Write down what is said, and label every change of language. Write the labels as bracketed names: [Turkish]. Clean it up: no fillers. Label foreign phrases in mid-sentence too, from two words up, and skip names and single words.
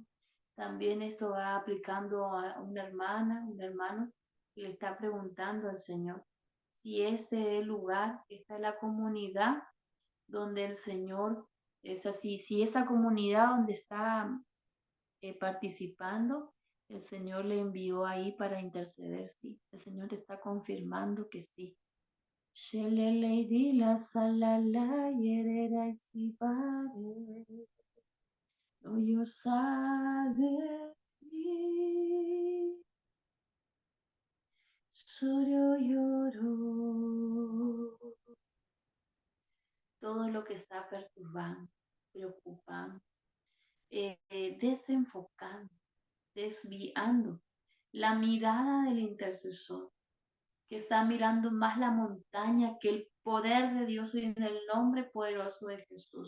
[Spanish] También esto va aplicando a una hermana, un hermano, que le está preguntando al Señor si este es el lugar, esta es la comunidad donde el Señor es así, si esa comunidad donde está participando, el Señor le envió ahí para interceder, sí, el Señor te está confirmando que sí. Shelele la salala yerera estivare, no yo sabe solo lloro. Todo lo que está perturbando, preocupando, desenfocando, desviando la mirada del intercesor, que está mirando más la montaña que el poder de Dios y en el nombre poderoso de Jesús.